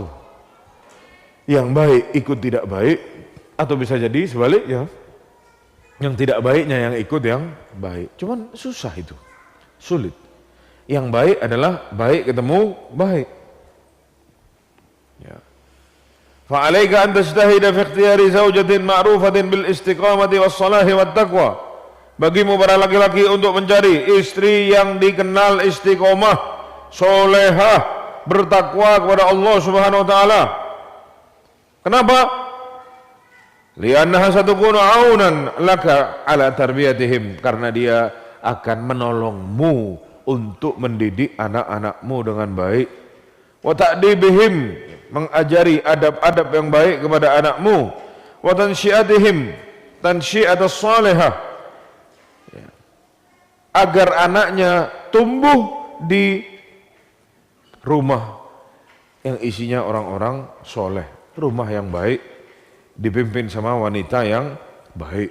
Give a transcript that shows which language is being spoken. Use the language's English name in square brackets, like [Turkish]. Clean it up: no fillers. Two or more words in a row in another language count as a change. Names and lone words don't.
[Indonesian] Yang baik ikut tidak baik, atau bisa jadi sebaliknya. Yang tidak baiknya yang ikut yang baik. Cuman susah itu, sulit. Yang baik adalah baik ketemu baik. Ya. [Arabic] فعليك أن تجتهد في اختيار زوجة معروفة بالاستقامة والصلاح والتقوى. [Indonesian] Bagimu para laki-laki untuk mencari istri yang dikenal istiqomah, solehah, bertakwa kepada Allah [Arabic] سبحانه وتعالى. [Indonesian] Kenapa? [Arabic] لأنها ستكون عونا لك على تربيتهم, [Indonesian] karena dia akan menolongmu untuk mendidik anak-anakmu dengan baik. [Arabic] وتأديبهم, [Indonesian] mengajari adab-adab yang baik kepada anakmu. [Arabic] وتنشئتهم تنشئة صالحة, [Indonesian] agar anaknya tumbuh di rumah yang isinya orang-orang soleh, rumah yang baik, dipimpin sama wanita yang baik.